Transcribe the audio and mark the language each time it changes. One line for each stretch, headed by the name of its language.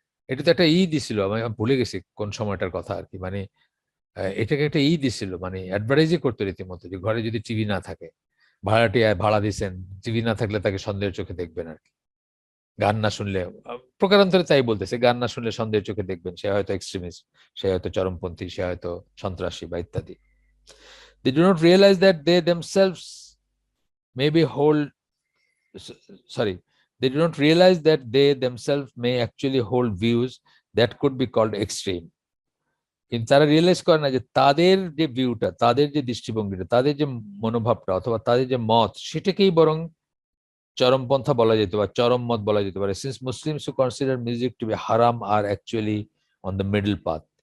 Bangla: এটা তো একটা দিছিল, আমি ভুলে গেছি কোন সময়টার কথা আর কি, মানে এটাকে একটা দিছিল, মানে অ্যাডভার্টাইজই করতো রীতিমতো, যে ঘরে যদি টিভি না থাকে, ভাড়াটিয়া ভাড়া দিছেন, টিভি না থাকলে তাকে সন্দেহের চোখে দেখবেন আর কি। গান না শুনলে, প্রকারান্তরে তাই বলতেছে, গান না শুনলে সন্দেহের চোখে দেখবেন, সে হয়তো এক্সট্রিমিস্ট, সে হয়তো চরমপন্থী, সে হয়তো সন্ত্রাসী বা ইত্যাদি।
English: They do not realize that they themselves maybe hold, sorry, they do not realize that they themselves may actually hold views that could be called extreme.
Bangla: কিন্তু তারা রিয়েলাইজ করে না যে তাদের যে ভিউটা, তাদের যে দৃষ্টিভঙ্গিটা, তাদের যে মনোভাবটা অথবা তাদের যে মত, সেটাকেই বরং চরমপন্থা বলা যেতে পারে, চরম মত বলা যেতে পারে।
English: Since Muslims who consider music to be হারাম are actually on the middle path.